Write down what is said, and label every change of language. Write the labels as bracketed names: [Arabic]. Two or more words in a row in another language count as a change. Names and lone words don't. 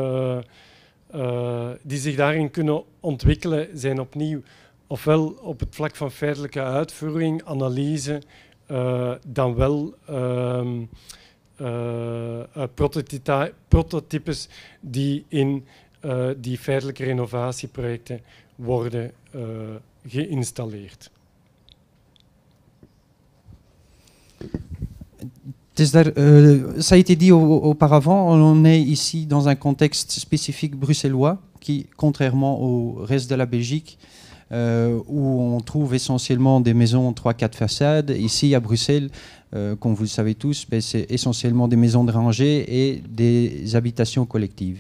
[Dutch] die zich daarin kunnen ontwikkelen, zijn opnieuw ofwel op het vlak van feitelijke uitvoering, analyse, dan wel prototypes die in die feitelijke renovatieprojecten worden geïnstalleerd. [French] Ça a été dit auparavant, on est ici dans un contexte spécifique bruxellois qui, contrairement au reste de la Belgique, où on trouve essentiellement des maisons 3-4 façades, ici à Bruxelles, comme vous le savez tous, c'est essentiellement des maisons de rangée et des habitations collectives.